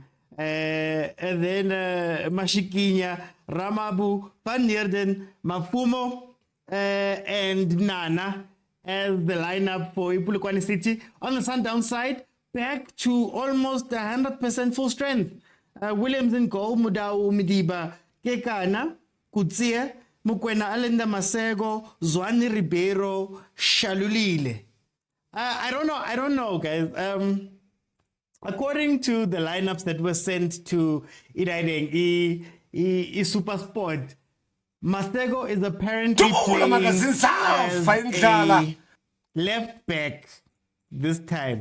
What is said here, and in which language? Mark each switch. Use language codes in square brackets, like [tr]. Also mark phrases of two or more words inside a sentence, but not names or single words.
[en] And then Mashikinya, Ramabu, Van Neerden, Mafumo, and Nana as the lineup for POLOKWANE City. On the Sundown side, back to almost 100% full strength. Williams in goal, Mudau Midiba, Kekana, Kutsia, Mukwena Alenda Masego, Zwani Ribeiro, Shalulile. I don't know, guys. According to the lineups that were sent to Iraideng, Super Sport, Masego is apparently playing as a left back this time.